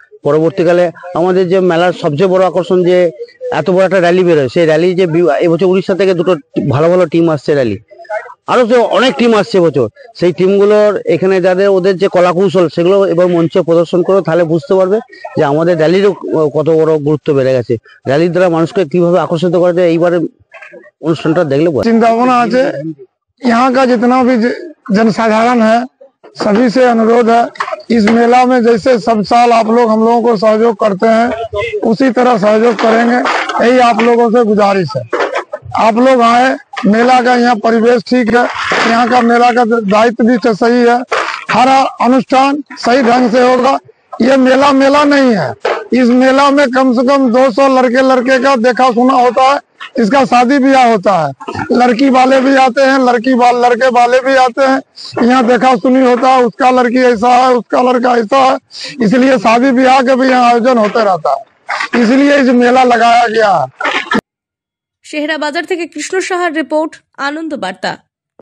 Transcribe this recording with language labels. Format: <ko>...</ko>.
<bn>পরবর্তীকালে আমাদের যে মেলার সবচেয়ে বড় আকর্ষণ যে এত বড় একটা র্যালি বেরোয়, সেই র্যালি যে এবছর উড়িষ্যা থেকে 2টো ভালো ভালো টিম আসছে র্যালি, আরো যে অনেক টিম আসছে এবছর। সেই টিমগুলোর এখানে যাদের ওদের যে কলাকৌশল সেগুলো এবার মঞ্চে প্রদর্শন করো, তাহলে বুঝতে পারবে যে আমাদের র্যালিরও কত বড় গুরুত্ব বেড়ে গেছে। র্যালির দ্বারা মানুষকে কিভাবে আকর্ষিত করা যায় এইবারে অনুষ্ঠানটা দেখলে চিন্তা ভাবনা আছে।</bn> <hi>यहाँ का जितना भी जनसाधारण है सभी से अनुरोध है, इस मेला में जैसे सब साल आप लोग हम लोगों को सहयोग करते हैं उसी तरह सहयोग करेंगे। यही आप लोगों से गुजारिश है। आप लोग आए, मेला का यहाँ परिवेश ठीक है, यहाँ का मेला का दायित्व भी सही है, हर अनुष्ठान सही ढंग से होगा। ये मेला नहीं है। इस मेला में कम से कम 200 लड़के का देखा सुना होता है। इसका शादी ब्याह होता है, लड़की वाले भी आते हैं, लड़के वाले भी आते हैं। यहाँ देखा सुनी होता है, उसका लड़की ऐसा है, उसका लड़का ऐसा है। इसलिए शादी ब्याह के भी यहाँ आयोजन होते रहता है, इसलिए इस मेला लगाया गया है।</hi> <bn>সেহেরা বাজার থেকে কৃষ্ণ সাহার রিপোর্ট, আনন্দ বার্তা।</bn>